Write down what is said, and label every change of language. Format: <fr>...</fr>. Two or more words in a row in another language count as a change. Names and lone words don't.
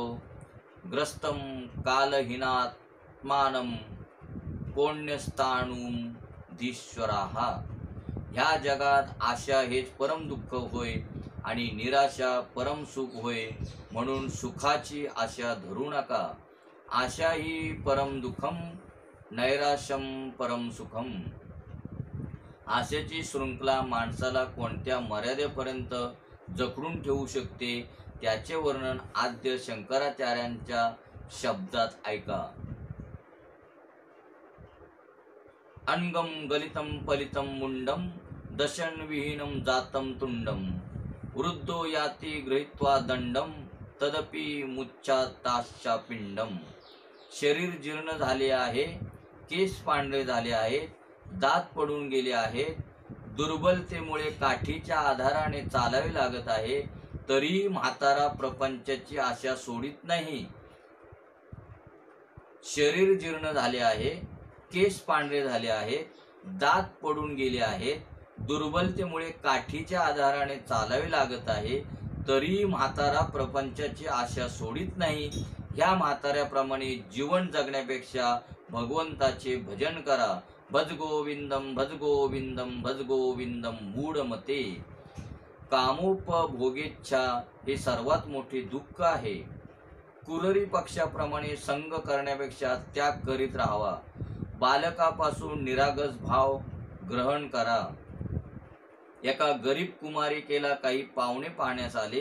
<sa>ग्रस्तम कालहीनात्मानं पुण्यस्थाणुम धीश्वराहा.</sa> <mr>ह्या जगात आशा हेच परम दुःख होय आणि निराशा परम सुख होय. म्हणून सुखाची आशा धरू नका.</mr> <sa>आशा ही परम दुःखम, नैराश्यम परम सुखम.</sa> <mr>आशेची शृंखला माणसाला कोणत्या मर्यादेपर्यंत जखडून ठेवू शकते, त्याचे वर्णन आद्य शंकराचार्यांच्या शब्दात ऐका.</mr> <sa>अनगम गलितम पलितम मुंडम दशन विहीनम जातम तुंडम वृद्धो याती गृहीत्वा दंडम तदपि मुच्चाताश्चा पिंडम.</sa> <mr>शरीर जीर्ण झाले आहे, केस पांढरे झाले आहेत, दात पडून गेले आहेत, दुर्बलतेमुळे काठीच्या आधाराने चालावे लागत आहे, तरीही म्हातारा प्रपंचाची आशा सोडित नाही. शरीर जीर्ण झाले आहे, केस पांढरे झाले आहेत, दात पडून गेले आहेत, दुर्बलतेमुळे काठीच्या आधाराने चालावे लागत आहे, तरीही म्हातारा प्रपंचाची आशा सोडित नाही. ह्या म्हाताऱ्याप्रमाणे जीवन जगण्यापेक्षा भगवंताचे भजन करा.</mr> <sa>भज गोविंदम भज गोविंदम भज गोविंदम मूढमते.</sa> <mr>कामोपभोगेच्छा हे सर्वात मोठे दुःख आहे. कुररी पक्षाप्रमाणे संग करण्यापेक्षा त्याग करीत राहावा. बालकापासून निरागस भाव ग्रहण करा. एका गरीब कुमारिकेला काही पाहुणे पाहण्यास आले.</mr>